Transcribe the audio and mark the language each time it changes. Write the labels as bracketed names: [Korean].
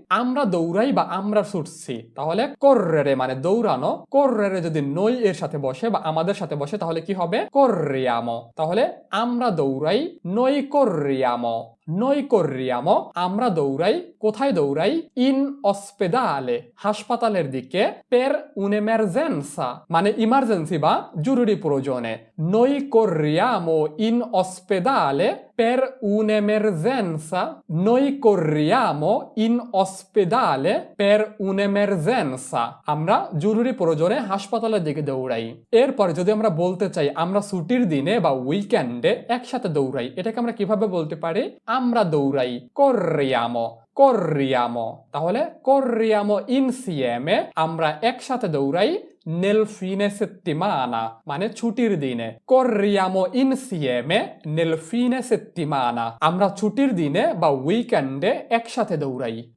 [Bangla] আমরা দৌড়াই বা আমরা ছুটছি। তাহলে correre মানে দৌড়ানো, correre যদি নই এর সাথে বসে বা আমাদের সাথে বসে তাহলে কি হবে? corriamo। তাহলে আমরা দৌড়াই, [Italian] noi corriamo, noi corriamo [Bangla] আমরা দৌড়াই, কোথায় দৌড়াই? [Italian] in ospedale [Bangla] হাসপাতালের দিকে, [Italian] per un'emergenza [Bangla] মানে ইমার্জেন্সি বা জরুরি প্রয়োজনে, [Italian] noi corriamo in ospedale per un'emergenza, noi corriamo in ospedale per un'emergenza [Bangla] আমরা জরুরি প্রয়োজনে হাসপাতালের দিকে দৌড়াই। এরপর যদি আমরা বলতে চাই আমরা ছুটির দিনে বা উইকেন্ডে একসাথে দৌড়াই, এটাকে আমরা কিভাবে বলতে পারি? আমরা দৌড়াই, corriamo, corriamo তাহলে [Italian] corriamo insieme [Bangla] আমরা একসাথে দৌড়াই, [Italian] nel fine settimana [Bangla] মানে ছুটির দিনে, [Italian] corriamo insieme nel fine settimana [Bangla] আমরা ছুটির দিনে বা উইকেন্ডে একসাথে দৌড়াই।